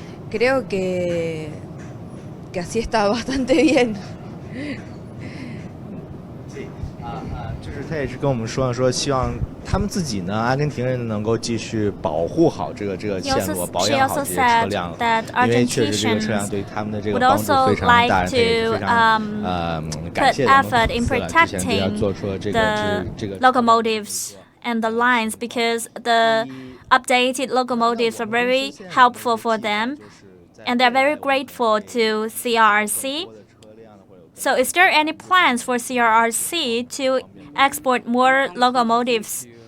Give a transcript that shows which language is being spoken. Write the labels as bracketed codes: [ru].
[es] Creo que así está bastante bien. [zh] 就是他也是跟我们说希望他们自己呢，阿根廷人能够继续保护好这个线路，保养好这些车辆，因为确实这个车辆对他们的这个帮助非常大，非常感谢他们之前要做出这个 [en] locomotives and the lines, because the updated locomotives are very helpful for them, and they're very grateful to CRRC. So is there any plans for CRRC to export more locomotives?